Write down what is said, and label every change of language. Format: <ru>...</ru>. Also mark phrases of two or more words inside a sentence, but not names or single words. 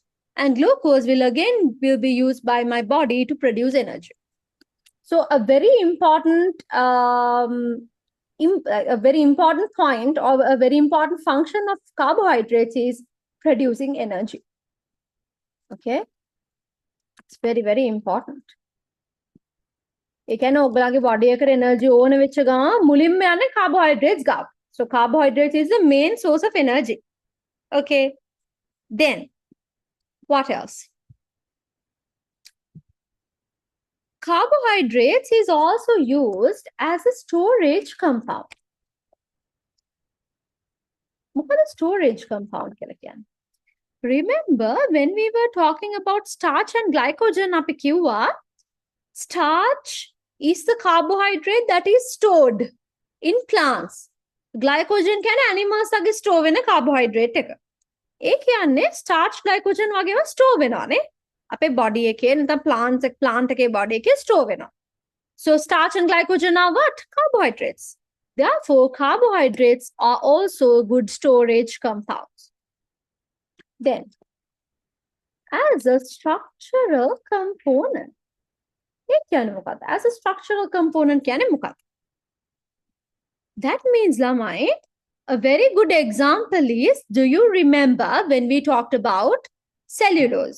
<en>And glucose will be used by my body to produce energy. So a very important point or a very important function of carbohydrates is producing energy. Okay? It's very, very important.</en> <si>ඒ කියන්නේ ඔයගලගේ බොඩි එකට එනර්ජි ඕන වෙච්ච ගමන් මුලින්ම යන්නේ carbohydrates ගාව.</si> <en>So carbohydrates is the main source of energy. Okay. Then what else? Carbohydrates is also used as a storage compound. What is storage compound? Remember when we were talking about starch and glycogen, starch is the carbohydrate that is stored in plants. Glycogen can animals store in a carbohydrate.</en> <si>ඒ කියන්නේ</si> <en>starch glycogen</en> <si>වගේම store වෙනවානේ. අපේ body එකේ නැත්නම් plant එකේ body එකේ store වෙනවා.</si> <en>So starch and glycogen are what? Carbohydrates. Therefore, carbohydrates are also good storage compounds. Then, as a structural component, as a structural component, that means, Lamai, a very good example is, do you remember when we talked about cellulose?</en>